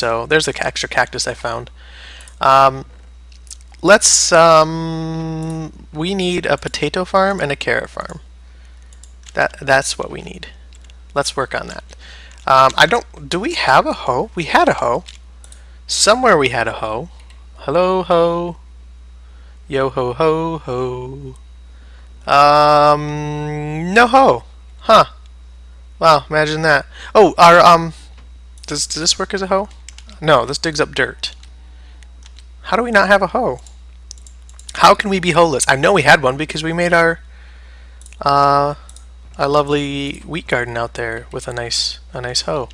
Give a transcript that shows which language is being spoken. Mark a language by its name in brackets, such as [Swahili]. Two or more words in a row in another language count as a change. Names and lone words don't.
[English] So there's the extra cactus I found. We need a potato farm and a carrot farm. That's what we need. Let's work on that. Do we have a hoe? We had a hoe. Somewhere we had a hoe. Hello, hoe. Yo ho ho ho. No hoe. Huh. Wow, imagine that. Oh, does this work as a hoe? No, this digs up dirt. How do we not have a hoe? How can we be hoeless? I know we had one because we made our lovely wheat garden out there with a nice hoe.